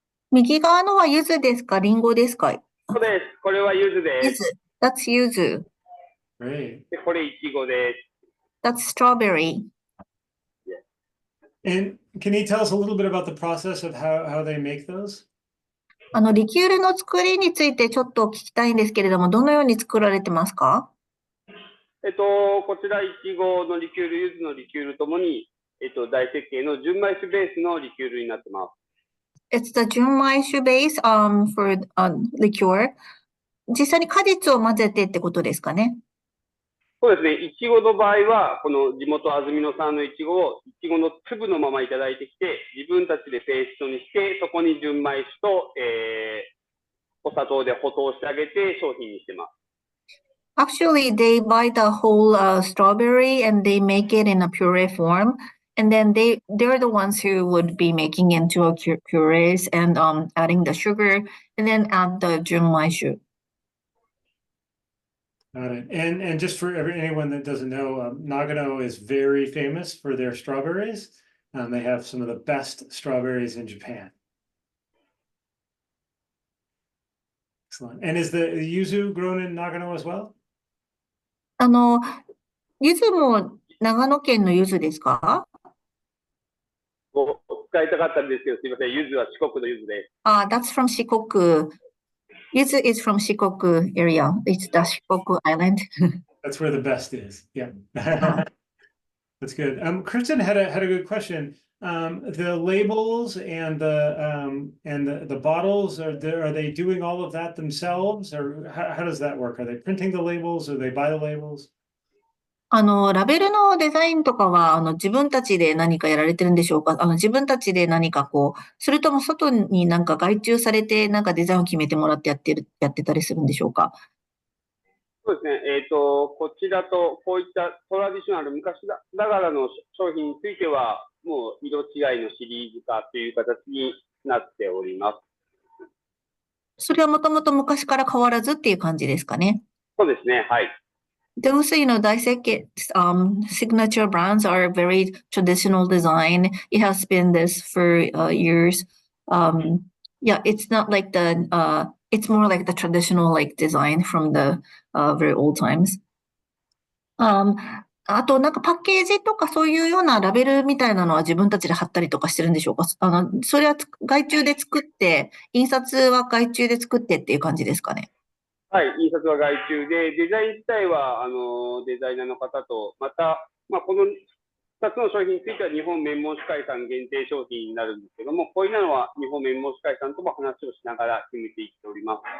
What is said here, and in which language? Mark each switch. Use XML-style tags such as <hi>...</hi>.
<ja>右側のは柚子ですか？リンゴですか？そうです。これは柚子です。</ja> <en>That's yuzu. Great.</en> <ja>で、これいちごです。</ja> <en>That's strawberry. And can you tell us a little bit about the process of how they make those?</en> <ja>リキュールの作りについてちょっと聞きたいんですけれども、どのように作られてますか？こちらいちごのリキュール、柚子のリキュールともに、大設計の純米酒ベースのリキュールになってます。</ja> <en>It's the 純米酒 base for liqueur.</en> <ja>実際に果実を混ぜてってことですかね。そうですね。いちごの場合は、この地元安曇野産のいちごをいちごの粒のままいただいてきて、自分たちでペーストにして、そこに純米酒と、お砂糖で補糖してあげて商品にしてます。</ja> <en>Actually, they buy the whole strawberry and they make it in a puree form. And then they're the ones who would be making into a purees and adding the sugar and then add the junmai shu. Got it. And just for anyone that doesn't know, Nagano is very famous for their strawberries. They have some of the best strawberries in Japan. Excellent. And is the yuzu grown in Nagano as well?</en> <ja>柚子も長野県の柚子ですか？伝えたかったんですけど、すみません。柚子は四国の柚子です。</ja> <en>That's from Shikoku. Yuzu is from Shikoku area. It's the Shikoku Island. That's where the best is. Yeah. Ah. That's good. Kristen had a good question. The labels and the bottles, are they doing all of that themselves, or how does that work? Are they printing the labels, or they buy the labels?</en> <ja>ラベルのデザインとかは、自分たちで何かやられてるんでしょうか？自分たちで何かそれとも外になんか外注されて、なんかデザインを決めてもらってやってたりするんでしょうか？そうですね。こちらと、こういったトラディショナル、昔ながらの商品については、もう色違いのシリーズ化という形になっております。それはもともと昔から変わらずっていう感じですかね。そうですね。はい。</ja> <en>Those, Daisekkei signature brands are very traditional design. It has been this for years. Yeah, it's not like it's more like the traditional like design from the very old times.</en> <ja>あと、なんかパッケージとかそういうようなラベルみたいなのは自分たちで貼ったりとかしてるんでしょうか？それは外注で作って、印刷は外注で作ってっていう感じですかね。はい、印刷は外注で、デザイン自体はデザイナーの方と、また、この2つの商品については日本綿毛主会さん限定商品になるんですけども、こういうのは日本綿毛主会さんとも話をしながら決めていっております。</ja>